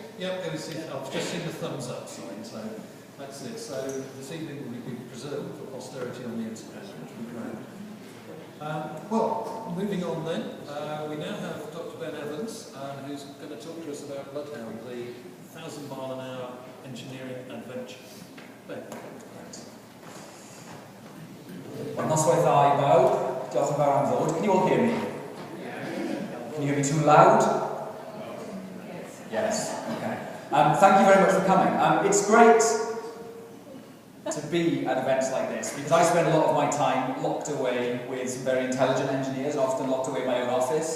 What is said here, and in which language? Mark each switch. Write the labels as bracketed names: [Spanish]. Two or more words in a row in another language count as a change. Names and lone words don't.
[English] Yep, I've just seen the thumbs up sign, so that's it. So this evening will be preserved for posterity on the internet, which will be great. Well, moving on then, we now have Dr. Ben Evans, who's going to talk to us about Bloodhound, the 1,000-mile-an-hour engineering adventure. Ben. [Welsh] Wel, noswaith dda I bawb. Diolch yn fawr am ddod. [English] Can you all hear me? Can you hear me too loud? Yes. Okay. Thank you very much for coming. It's great to be at events like this because I spend a lot of my time locked away with some very intelligent engineers, often locked away in my own office.